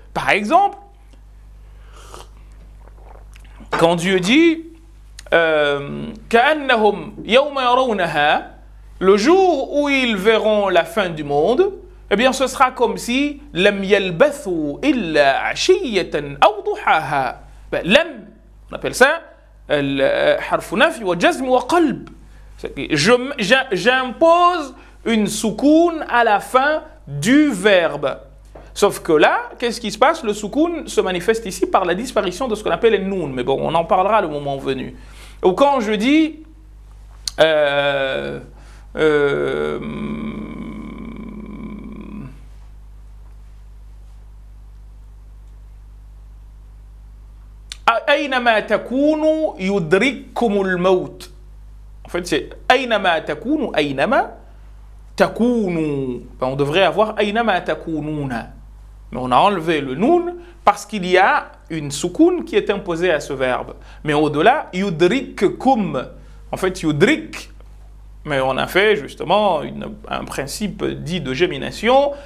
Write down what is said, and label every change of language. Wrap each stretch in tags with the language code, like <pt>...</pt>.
<fr>Par exemple, quand Dieu dit</fr> <ar>كأنهم يوم يرونها,</ar> <fr>le jour où ils verront la fin du monde, eh bien ce sera comme si</fr> <ar>لم يلبثوا إلا عشية أو ضحاها. لم,</ar> <fr>on appelle ça</fr> <ar>حرف نفي وجزم وقلب.</ar> <fr>J'impose une soukoun à la fin du verbe. Sauf que là, qu'est-ce qui se passe? Le soukoun se manifeste ici par la disparition de ce qu'on appelle les noun. Mais bon, on en parlera le moment venu. Ou quand je dis</fr> <ar>أينما تكونوا يدرككم الموت.</ar> <fr>En fait, c'est</fr> <ar>أينما تكونوا, أينما تكونوا.</ar> <fr>On devrait avoir</fr> <ar>أينما تكونون.</ar> <fr>Mais on a enlevé le noun parce qu'il y a une soukoun qui est imposée à ce verbe. Mais au-delà, يدرككم. En fait, يدرك, mais on a fait justement un principe dit de gémination.</fr>